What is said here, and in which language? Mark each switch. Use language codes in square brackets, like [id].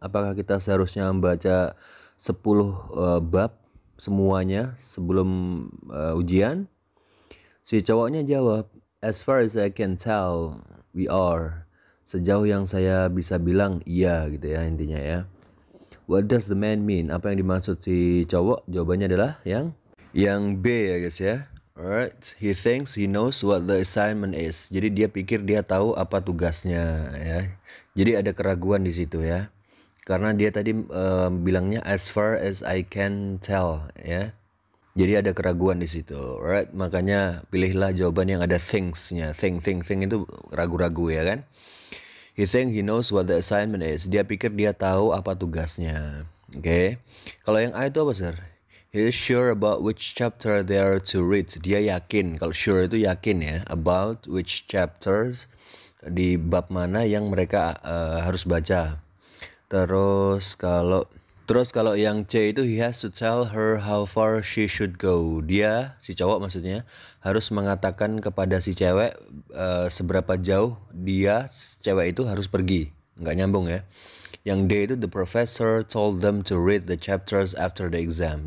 [id] Apakah kita seharusnya membaca 10 bab semuanya sebelum ujian? Si cowoknya jawab, [en] As far as I can tell, we are. [id] Sejauh yang saya bisa bilang, iya gitu ya intinya ya. [en] What does the man mean? [id] Apa yang dimaksud si cowok? Jawabannya adalah yang B ya guys ya. [en] Alright, he thinks he knows what the assignment is. [id] Jadi dia pikir dia tahu apa tugasnya ya. Jadi ada keraguan di situ ya. Karena dia tadi bilangnya [en] as far as I can tell [id] ya. Jadi ada keraguan di situ. Alright, makanya pilihlah jawaban yang ada things-nya. Think itu ragu-ragu ya kan. [en] He think he knows what the assignment is. [id] Dia pikir dia tahu apa tugasnya. Oke. Kalau yang A itu apa, Sir? [en] He is sure about which chapter they are to read. [id] Dia yakin. Kalau sure itu yakin ya. [en] About which chapters. [id] Di bab mana yang mereka harus baca. Terus kalau yang C itu [en] he has to tell her how far she should go. [id] Dia, si cowok maksudnya, harus mengatakan kepada si cewek seberapa jauh dia, cewek itu harus pergi. Nggak nyambung ya. Yang D itu [en] the professor told them to read the chapters after the exam.